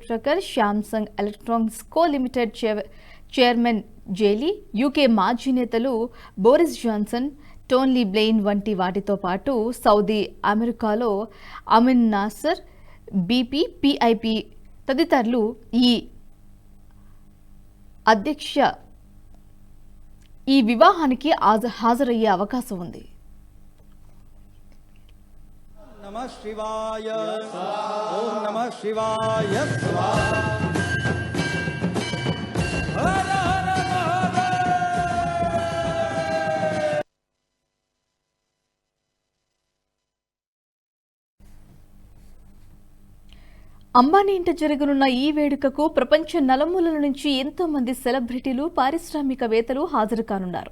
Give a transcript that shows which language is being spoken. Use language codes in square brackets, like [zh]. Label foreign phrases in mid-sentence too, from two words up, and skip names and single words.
[te] ట్రకర్, శాంసంగ్ ఎలక్ట్రానిక్స్ కో లిమిటెడ్ చైర్మన్ జేలీ, యూకే మాజీ నేతలు బోరిస్ జాన్సన్, టోనీ బ్లెయిన్ వంటి వాటితో పాటు సౌదీ అమెరికాలో అమిన్ నాసర్, బీపీ, పీఐపీ తదితరులు ఈ వివాహానికి హాజరయ్యే అవకాశం ఉంది. [sa] नमः शिवाय ॐ नमः शिवाय. [te] అంబానీ ఇంట జరగనున్న ఈ వేడుకకు ప్రపంచ నలుమూలల నుంచి ఎంతో మంది సెలబ్రిటీలు, పారిశ్రామికవేత్తలు హాజరు కానున్నారు.